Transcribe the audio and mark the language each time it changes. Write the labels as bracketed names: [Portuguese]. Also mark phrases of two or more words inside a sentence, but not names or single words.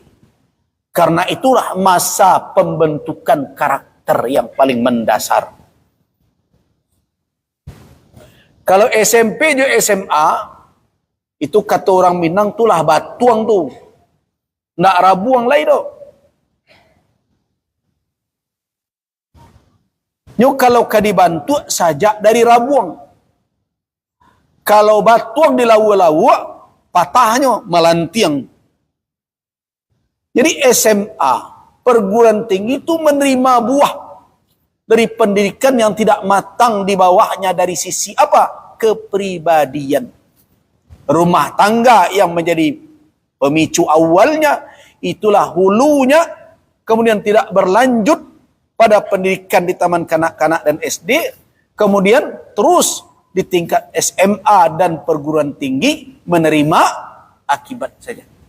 [Indonesian] Karena itulah masa pembentukan karakter yang paling mendasar. Kalau SMP juga SMA, itu kata orang Minang itulah [Minangkabau] batuang tuh. Nggak rabuang lagi tuh. Nyo kalau kadibantu saja dari rabuang. Kalau batuang di lawa-lawa, patahnya melantiang. [Indonesian] Jadi SMA, perguruan tinggi itu menerima buah dari pendidikan yang tidak matang di bawahnya dari sisi apa? Kepribadian. Rumah tangga yang menjadi pemicu awalnya, itulah hulunya, kemudian tidak berlanjut pada pendidikan di taman kanak-kanak dan SD, kemudian terus di tingkat SMA dan perguruan tinggi menerima akibat saja.